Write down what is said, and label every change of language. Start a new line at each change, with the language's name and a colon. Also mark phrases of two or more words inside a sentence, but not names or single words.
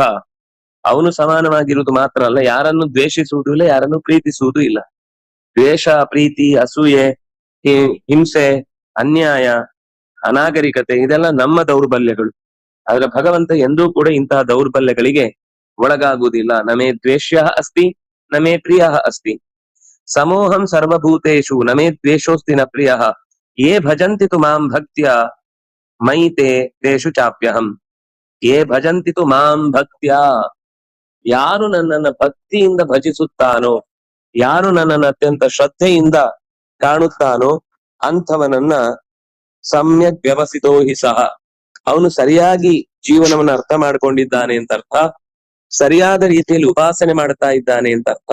Kannada: ಅವನು ಸಮಾನವಾಗಿರುವುದು ಮಾತ್ರ ಅಲ್ಲ, ಯಾರನ್ನು ದ್ವೇಷಿಸುವುದೂ ಇಲ್ಲ, ಯಾರನ್ನು ಪ್ರೀತಿಸುವುದೂ ಇಲ್ಲ. ದ್ವೇಷ, ಪ್ರೀತಿ, ಅಸೂಯೆ, ಹಿಂಸೆ, ಅನ್ಯಾಯ, ಅನಾಗರಿಕತೆ ಇದೆಲ್ಲ ನಮ್ಮ ದೌರ್ಬಲ್ಯಗಳು. ಆದ್ರೆ ಭಗವಂತ ಎಂದೂ ಕೂಡ ಇಂತಹ ದೌರ್ಬಲ್ಯಗಳಿಗೆ ಒಳಗಾಗುವುದಿಲ್ಲ.
Sanskrit: ನಮೇ ದ್ವೇಷ್ಯ ಅಸ್ತಿ ನಮೇ ಪ್ರಿಯ ಅಸ್ತಿ. ಸಮೂಹಂ ಸರ್ವಭೂತೇಶು ನಮೇ ದ್ವೇಷೋಸ್ತಿ ನ ಪ್ರಿಯ ಯೇ ಭಜಂತಿ ತು ಮಾಂ ಭಕ್ತ್ಯ ಮೈತೆ ತೇಷು ಚಾಪ್ಯಹಂ. ಯೇ ಭಜಂತಿ ತು ಮಾಂ ಭಕ್ತ್ಯ,
Kannada: ಯಾರು ನನ್ನನ್ನ ಭಕ್ತಿಯಿಂದ ಭಜಿಸುತ್ತಾನೋ, ಯಾರು ನನ್ನನ್ನು ಅತ್ಯಂತ ಶ್ರದ್ಧೆಯಿಂದ ಕಾಣುತ್ತಾನೋ ಅಂಥವನನ್ನ
Sanskrit: ಸಮ್ಯಕ್ ವ್ಯವಸ್ಥಿತೋ ಹಿ ಸಹ,
Kannada: ಅವನು ಸರಿಯಾಗಿ ಜೀವನವನ್ನು ಅರ್ಥ ಮಾಡ್ಕೊಂಡಿದ್ದಾನೆ ಅಂತ ಅರ್ಥ. ಸರಿಯಾದ ರೀತಿಯಲ್ಲಿ ಉಪಾಸನೆ ಮಾಡ್ತಾ ಇದ್ದಾನೆ ಅಂತ ಅರ್ಥ.